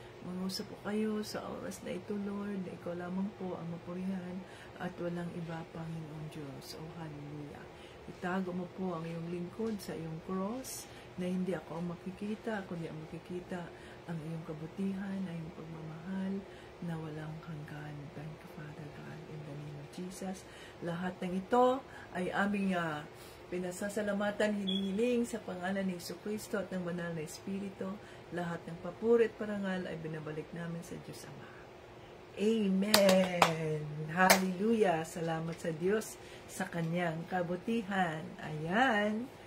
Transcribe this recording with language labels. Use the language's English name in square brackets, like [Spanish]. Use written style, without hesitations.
[Filipino] Mangusap po kayo sa oras na ito, Lord, na ikaw lamang po ang mapurihan at walang iba, Panginoong Diyos. Oh, hallelujah. Itago mo po ang iyong lingkod sa iyong cross, na hindi ako ang makikita, kundi ang makikita ang iyong kabutihan, ang iyong pagmamahal na walang hanggan. [English] Thank you, Father God, in the name of Jesus. [Filipino] Lahat ng ito ay aming pinasasalamatan, hinihiling sa pangalan ng Jesucristo at ng Banal na Espiritu. Lahat ng papurit parangal ay binabalik namin sa Diyos Ama. Amen! Hallelujah! Salamat sa Diyos sa kanyang kabutihan. Ayan.